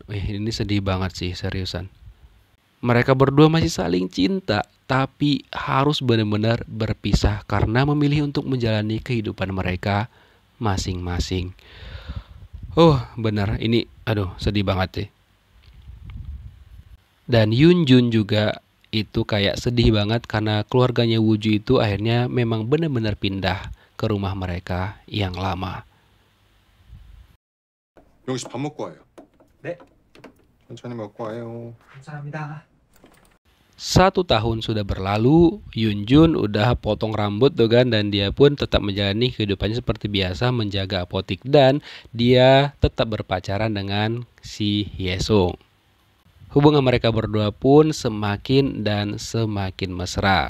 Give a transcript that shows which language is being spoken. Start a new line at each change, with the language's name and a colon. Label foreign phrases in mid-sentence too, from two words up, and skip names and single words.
Indonesian: Ini sedih banget sih, seriusan. Mereka berdua masih saling cinta, tapi harus benar-benar berpisah karena memilih untuk menjalani kehidupan mereka masing-masing. Oh, benar. Ini, aduh, sedih banget sih. Dan Yoonjun juga itu kayak sedih banget karena keluarganya Woo-ju itu akhirnya memang benar-benar pindah ke rumah mereka yang lama.
Korean: 용씨 밥 먹고 와요. 네. 천천히 먹고 와요. 감사합니다.
Indonesian: 1 tahun sudah berlalu, Yoonjun udah potong rambut tuh kan, dan dia pun tetap menjalani kehidupannya seperti biasa menjaga apotik dan dia tetap berpacaran dengan si Hye-sung. Hubungan mereka berdua pun semakin dan semakin mesra.